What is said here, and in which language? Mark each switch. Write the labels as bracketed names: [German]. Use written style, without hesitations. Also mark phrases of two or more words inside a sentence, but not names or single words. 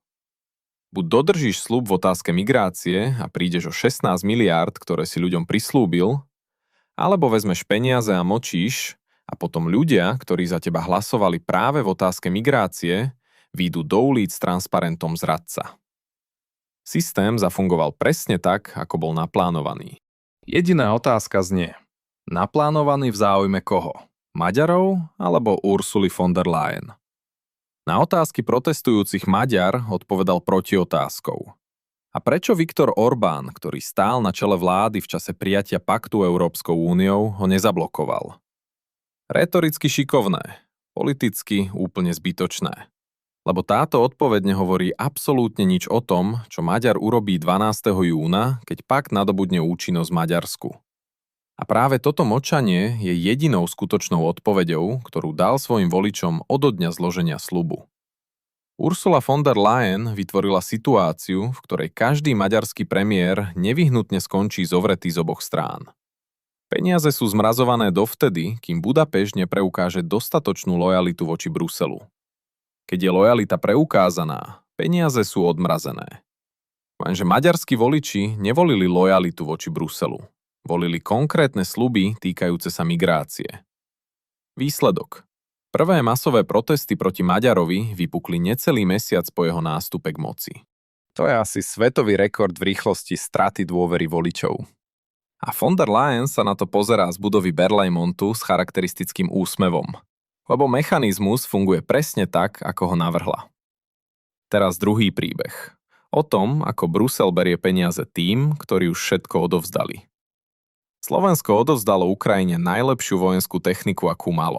[Slovak] Buď dodržíš sľub v otázke migrácie a prídeš o 16 miliárd, ktoré si ľuďom prislúbil, alebo vezmeš peniaze a mlčíš a potom ľudia, ktorí za teba hlasovali práve v otázke migrácie, výjdu do ulic s transparentom zradca. Systém zafungoval presne tak, ako bol naplánovaný. Jediná otázka znie: naplánovaný v záujme koho? Maďarov alebo Ursuly von der Leyen? Na otázky protestujúcich Maďar odpovedal protiotázkou. A prečo Viktor Orbán, ktorý stál na čele vlády v čase prijatia paktu Európskou úniou, ho nezablokoval? Rétoricky šikovné, politicky úplne zbytočné. Lebo táto odpoveď nehovorí absolútne nič o tom, čo Maďar urobí 12. júna, keď pakt nadobudne účinnosť v Maďarsku. A práve toto mlčanie je jedinou skutočnou odpoveďou, ktorú dal svojim voličom odo dňa zloženia sľubu. Ursula von der Leyen vytvorila situáciu, v ktorej každý maďarský premiér nevyhnutne skončí zovretý z oboch strán. Peniaze sú zmrazované dovtedy, kým Budapešť nepreukáže dostatočnú lojalitu voči Bruselu. Keď je lojalita preukázaná, peniaze sú odmrazené. Lenže maďarskí voliči nevolili lojalitu voči Bruselu. Volili konkrétne sľuby týkajúce sa migrácie. Výsledok. Prvé masové protesty proti Maďarovi vypukli necelý mesiac po jeho nástupe k moci. To je asi svetový rekord v rýchlosti straty dôvery voličov. A von der Leyen sa na to pozerá z budovy Berlaymontu s charakteristickým úsmevom. Lebo mechanizmus funguje presne tak, ako ho navrhla. Teraz druhý príbeh. O tom, ako Brusel berie peniaze tým, ktorí už všetko odovzdali. Slovensko odovzdalo Ukrajine najlepšiu vojenskú techniku, akú malo.